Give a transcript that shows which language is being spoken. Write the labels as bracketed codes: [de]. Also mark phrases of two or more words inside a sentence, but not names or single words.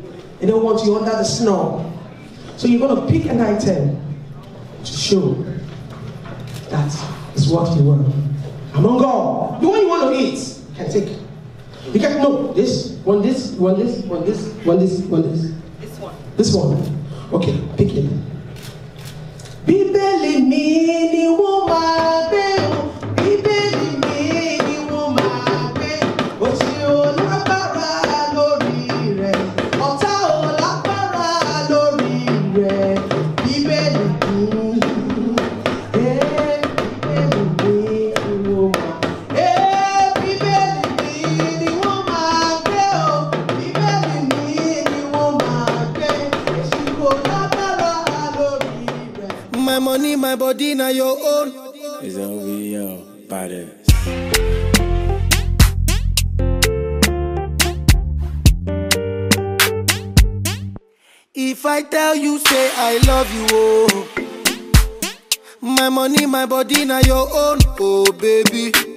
[en] They don't want you under the snow. So you're going to pick an item to show that is what you want. Among all, the one you want to eat, you can take. You can no this, one this, one this, one this, one this, one this. This one. This one. Okay, pick it. [yo] Bíbélì mi ni wọ́n máa gbé o. Bíbélì mi ni wọ́n máa gbé. Òṣì ò lágbára lórí rẹ̀. Ọ̀tá ò lágbára lórí rẹ̀. Bíbélì mi. Bíbélì mi ni wọ́n máa gbé. Bíbélì mi ni wọ́n máa gbé o. Bíbélì mi ni wọ́n máa gbé. Òṣì ò lágbára lórí rẹ̀. [en] My money, my body, now your own. It's OVO, badass. If I tell you, say I love you, oh. My money, my body, now your own, oh baby.